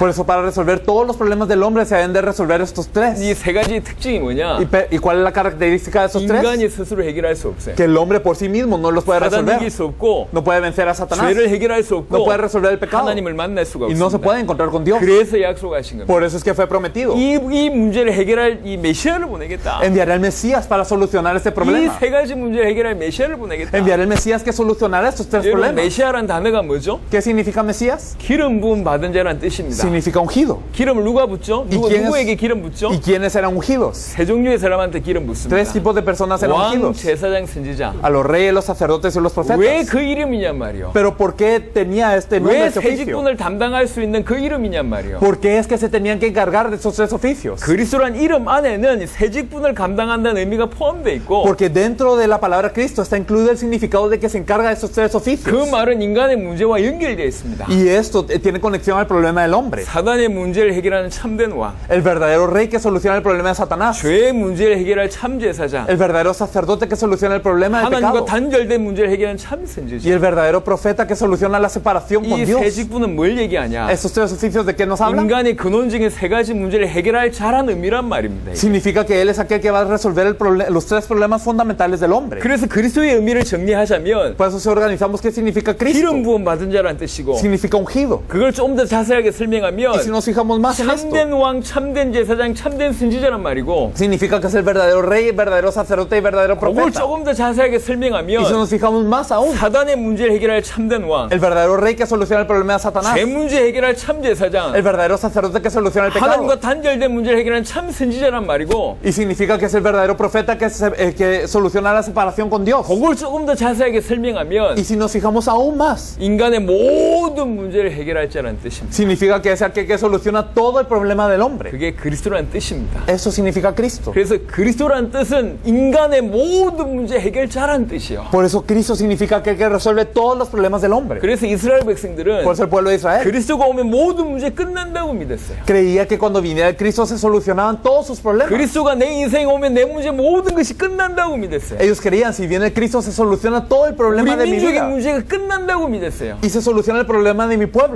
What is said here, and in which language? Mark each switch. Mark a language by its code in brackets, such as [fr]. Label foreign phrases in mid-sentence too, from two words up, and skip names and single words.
[es] Por eso para resolver todos los problemas del hombre se deben de resolver estos tres. [ko] 이 세 가지의 특징이 뭐냐? [es] ¿Y cuál es la característica de esos tres? [ko] 인간이 스스로 해결할 수 없어요. [es] Que el hombre por sí mismo no los puede [ko] 사단 [es] resolver. [ko] 이길 수 없고 [es] No puede vencer a Satanás. [ko] 죄를 해결할 수 없고 [es] No puede resolver el pecado. [ko] 하나님을 만날 수가 [es] Y no se [ko] 없습니다. [es] puede encontrar con Dios. [ko] 그래서 약속하신 겁니다. [es] Por eso es que fue prometido. [ko] 이 문제를 해결할 이 메시아를 보내겠다. [es] Enviaré al Mesías para solucionar este [ko] 이 [es] problema. [ko] 세 가지 문제를 해결할 메시아를 보내겠다. [es] Enviaré al Mesías que solucionará estos tres [ko] 여러분 [es] problemas. [ko] 메시아란 단어가 뭐죠? [es] ¿Qué significa Mesías? [ko] 기름 부음 받은 자란 뜻입니다. [es] Significa ungido. [ko] 기름을 누가 붓죠? 누구에게 기름 붓죠? [es] ¿Y quiénes eran ungidos? [ko] 세 종류의 사람한테 기름 붓습니다. [es] Tres tipos de personas eran [ko] 왕, [es] ungidos. [ko] 제사장, 선지자. [es] A los reyes, los sacerdotes y los [ko] 왜 [es] profetas. [ko] 그 이름이냔 말이요. [es] Pero ¿por qué tenía este nombre, [ko] 왜 [es] este [ko] 세 [es] oficio? [ko] 직분을 담당할 수 있는 그 이름이냔 말이요. [es] ¿Por qué es que se tenían que encargar de esos tres oficios? [ko] 그리스도란 이름 안에는 세 직분을 감당한다는 의미가 포함되어 있고 [es] Porque dentro de la palabra Cristo está incluido el significado de que se encarga de esos tres [ko] 그 [es] oficios. [ko] 말은 인간의 문제와 연결되어 있습니다. [es] Y esto tiene conexión al problema del hombre. [ko] 사단의 문제를 해결하는 참된 왕, [es] El verdadero rey que soluciona el problema de Satanás. [ko] 죄의 문제를 해결할 참 제사장, [es] El verdadero sacerdote que soluciona el problema del [ko] 하나님과 [es] pecado. [ko] 단절된 문제를 해결하는 참 [es] Y [ko] 선지자. [es] el verdadero profeta que soluciona la separación con [ko] 이 [es] Dios. [ko] 세 직분은 뭘 얘기하냐? [es] Estos tres oficios de qué nos hablan? [ko] 인간의 근원적인 세 가지 문제를 해결할 자란 의미란 말입니다. 이게. [es] Significa que Él es aquel que va a resolver los tres problemas fundamentales del hombre. [ko] 그래서 그리스도의 의미를 정리하자면 [es] Por eso si organizamos qué significa Cristo. [ko] 기름 부음 받은 자라는 뜻이고, [es] Significa ungido. [ko] 그걸 좀 더 자세하게 [es] Y [ko] 설명하면 [es] si nos fijamos más en esto, [ko] 참된 왕, 참된 제사장, 참된 선지자란 말이고, [es] significa que es el verdadero rey, el verdadero sacerdote y verdadero [ko] 그걸 [es] profeta. [ko] 조금 더 자세하게 [es] Y si [ko] 설명하면 [es] nos fijamos más aún, [ko] 사단의 문제를 해결할 참된 왕, [es] el verdadero rey que soluciona el problema de Satanás, [ko] 죄 문제 해결할 참 제사장, [es] el verdadero sacerdote que soluciona el pecado. [ko] 하나님과 단절된 문제를 해결하는 참 선지자란 말이고, [es] Y significa que es el verdadero profeta que soluciona la separación con Dios. [ko] 그걸 조금 더 자세하게 설명하면 [es] Y si nos fijamos aún más, [ko] 인간의 모든 문제를 해결할 자라는 뜻입니다. [es] significa que es aquel que soluciona todo el problema del hombre. [ko] 그게 그리스도라는 뜻입니다. [es] Eso significa Cristo. [ko] 그래서 그리스도라는 뜻은 인간의 모든 문제 해결자라는 뜻이요. [es] Por eso Cristo significa aquel que resuelve todos los problemas del hombre. [ko] 그래서 이스라엘 백성들은 [es] Por eso el pueblo de Israel [ko] 그리스도가 오면 모든 문제 끝난다고 믿었어요. [es] creía que cuando viniera Cristo se solucionaban todos sus problemas. [ko] 그리스도가 내 인생에 오면 내 문제 모든 것이 끝난다고 믿었어요. [es] Ellos creían, si viene Cristo se soluciona todo el problema [ko] 우리 [es] de mi [ko] 민족의 [es] vida. [ko] 문제가 끝난다고 믿었어요. [es] Y se soluciona el problema de mi pueblo.